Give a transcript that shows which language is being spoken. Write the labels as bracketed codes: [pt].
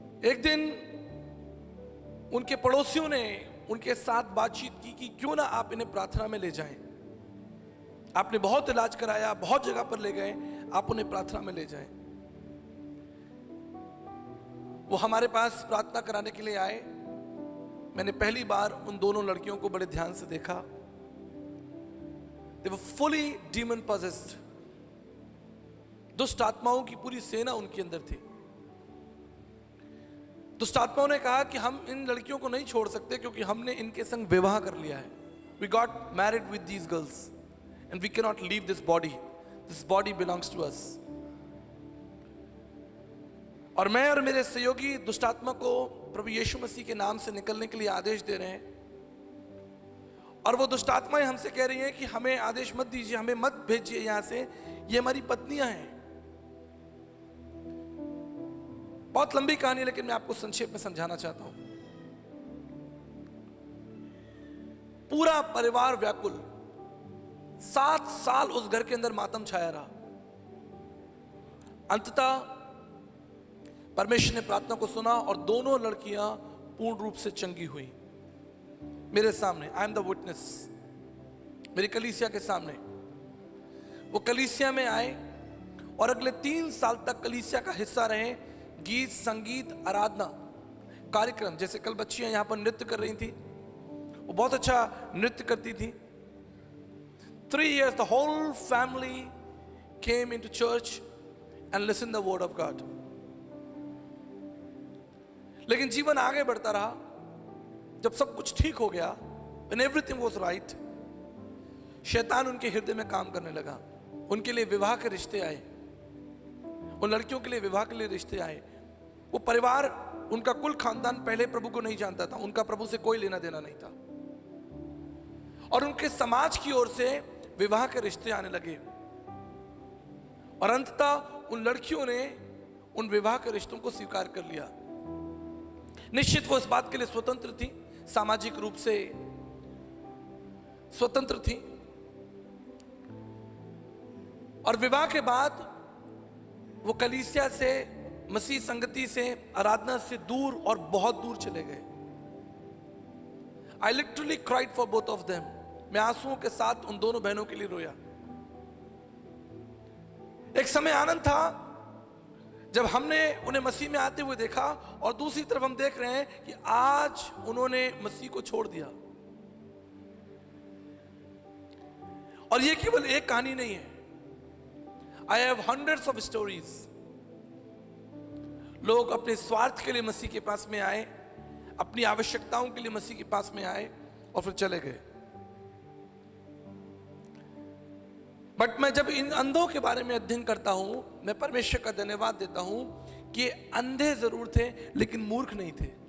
[hi] एक दिन उनके पड़ोसियों ने उनके साथ बातचीत की कि क्यों ना आप इन्हें प्रार्थना में ले जाएं। आपने बहुत इलाज कराया, बहुत जगह पर ले गए, आप उन्हें प्रार्थना में ले जाएं। वो हमारे पास प्रार्थना कराने के लिए आए। मैंने पहली बार उन दोनों लड़कियों को बड़े ध्यान से देखा। [en] They were fully demon possessed। [hi] दुष्ट आत्माओं की पूरी सेना उनके अंदर थी। दुष्ट आत्माओं ने कहा कि हम इन लड़कियों को नहीं छोड़ सकते क्योंकि हमने इनके संग विवाह कर लिया है। [en] We got married with these girls and we cannot leave this body. This body belongs to us। [hi] और मैं और मेरे सहयोगी दुष्ट आत्मा को प्रभु यीशु मसीह के नाम से निकलने के लिए आदेश दे रहे हैं। और वो दुष्ट आत्माएं हमसे कह रही हैं कि हमें आदेश मत दीजिए, हमें मत भेजिए यहां से, ये हमारी पत्नियां हैं। बहुत लंबी कहानी, लेकिन मैं आपको संक्षेप में समझाना चाहता हूं। पूरा परिवार व्याकुल, 7 साल उस घर के अंदर मातम छाया रहा। अंततः परमेश्वर ने प्रार्थना को सुना और दोनों लड़कियां पूर्ण रूप से चंगी हुई मेरे सामने। [en] I am the witness. [hi] मेरी कलीसिया के सामने वो कलीसिया में आए और अगले 3 साल तक कलीसिया का हिस्सा रहे। गीत, संगीत, आराधना कार्यक्रम, जैसे कल बच्चियां यहां पर नृत्य कर रही थी, वो बहुत अच्छा नृत्य करती थी। [en] 3 years the whole family came into church and listened the word of God। [hi] लेकिन जीवन आगे बढ़ता रहा। जब सब कुछ ठीक हो गया, [en] when everything was right, [hi] शैतान उनके हृदय में काम करने लगा। उनके लिए विवाह के रिश्ते आए, उन लड़कियों के लिए विवाह के लिए रिश्ते आए। वो परिवार, उनका कुल खानदान पहले प्रभु को नहीं जानता था, उनका प्रभु से कोई लेना देना नहीं था। और उनके समाज की ओर से विवाह के रिश्ते आने लगे और अंततः उन लड़कियों ने उन विवाह के रिश्तों को स्वीकार कर लिया। निश्चित वो इस बात के लिए स्वतंत्र थी, सामाजिक रूप से स्वतंत्र थी। और विवाह के बाद वो कलीसिया से, मसीह संगति से, आराधना से दूर और बहुत दूर चले गए। [en] I literally cried for both of them। [hi] मैं आंसुओं के साथ उन दोनों बहनों के लिए रोया। एक समय आनंद था जब हमने उन्हें मसीह में आते हुए देखा और दूसरी तरफ हम देख रहे हैं कि आज उन्होंने मसीह को छोड़ दिया। और ये केवल एक कहानी नहीं है। [en] I have hundreds of stories। [hi] लोग अपने स्वार्थ के लिए मसीह के पास में आए, अपनी आवश्यकताओं के लिए मसीह के पास में आए और फिर चले गए। बट मैं जब इन अंधों के बारे में अध्ययन करता हूं, मैं परमेश्वर का धन्यवाद देता हूं कि अंधे जरूर थे लेकिन मूर्ख नहीं थे।